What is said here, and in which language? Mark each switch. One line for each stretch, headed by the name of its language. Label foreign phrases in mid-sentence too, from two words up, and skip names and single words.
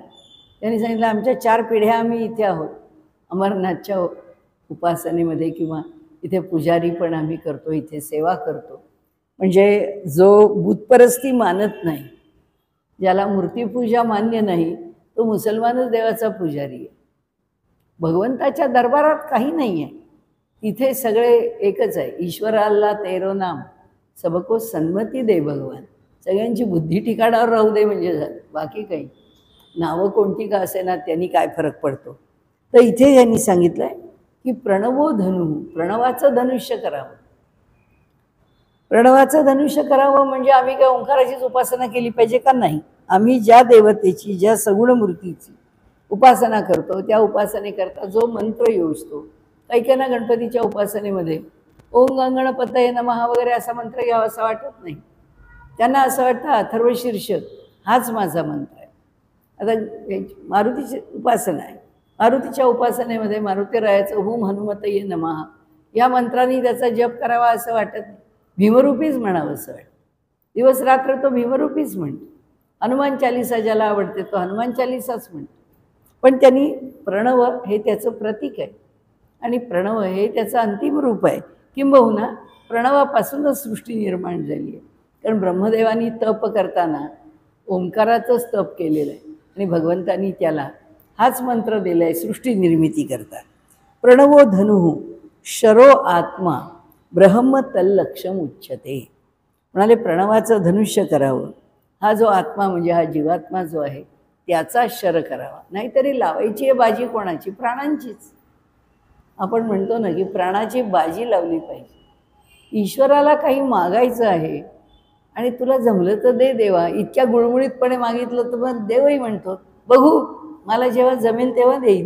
Marathi: त्यांनी सांगितलं आमच्या 4 पिढ्या आम्ही इथे आहोत अमरनाथच्या उपासनेमध्ये, किंवा इथे पुजारी पण आम्ही करतो, इथे सेवा करतो. म्हणजे जो बुतपरस्ती मानत नाही, ज्याला मूर्तीपूजा मान्य नाही, तो मुसलमानच देवाचा पुजारी आहे. भगवंताच्या दरबारात काही नाही आहे, तिथे सगळे एकच आहे.
Hindi: ईश्वराला तेरो नाम सबको सन्मती दे भगवान.
Marathi: सगळ्यांची बुद्धी ठिकाणावर राहू दे म्हणजे झालं, बाकी काही नावं कोणती का असे ना त्यांनी काय फरक पडतो. तर इथे यांनी सांगितलं आहे की
Sanskrit: प्रणवो धनु,
Marathi: प्रणवाचं धनुष्य करावं. प्रणवाचं धनुष्य करावं म्हणजे आम्ही काय ओंकाराचीच उपासना केली पाहिजे का? नाही. आम्ही ज्या देवतेची, ज्या सगुण मूर्तीची उपासना करतो त्या उपासनेकरता जो मंत्र योजतो, काही काहींना गणपतीच्या उपासनेमध्ये
Sanskrit: ओम गणपतये नमः
Marathi: वगैरे असा मंत्र घ्यावा असं वाटत नाही. त्यांना असं वाटतं अथर्वशीर्ष हाच माझा मंत्र आहे. आता मारुतीची उपासना आहे, मारुतीच्या उपासनेमध्ये मारुतीरायाचं
Sanskrit: ओम हनुमतये नमः
Marathi: या मंत्राने त्याचा जप करावा असं वाटत नाही, भीमरूपीच म्हणावं असं वाटतं. दिवस रात्र तो भीमरूपीच म्हणतो. हनुमान चालिसा ज्याला आवडते तो हनुमान चालिसाच म्हणतो. पण त्यांनी प्रणव हे त्याचं प्रतीक आहे आणि प्रणव हे त्याचं अंतिम रूप आहे. किंबहुना प्रणवापासूनच सृष्टी निर्माण झाली आहे, कारण ब्रह्मदेवानी तप करताना ओंकाराचंच तप केलेलं आहे आणि भगवंतानी त्याला हाच मंत्र दिला आहे सृष्टी निर्मिती करता.
Sanskrit: प्रणवो धनुः शरो आत्मा ब्रह्म तल्लक्षम उच्यते.
Marathi: म्हणाले प्रणवाचं धनुष्य करावं, हा जो आत्मा म्हणजे हा जीवात्मा जो आहे त्याचा शर करावा. नाहीतरी लावायची आहे बाजी कोणाची? प्राणांचीच. आपण म्हणतो ना की प्राणाची बाजी लावली पाहिजे. ईश्वराला काही मागायचं आहे आणि तुला जमलं तर दे देवा, इतक्या गुळमुळीतपणे मागितलं तर मग देवही म्हणतो बघू मला जेव्हा जमेल तेव्हा देईन.